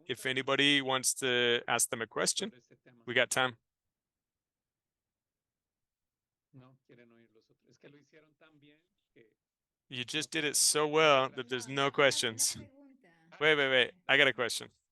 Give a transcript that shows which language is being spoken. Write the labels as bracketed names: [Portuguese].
[English] If anybody wants to ask them a question, we got time. [Spanish] No quieren oír los otros. Es que lo hicieron tan bien que [English] You just did it so well that there's no questions. Wait. I got a question.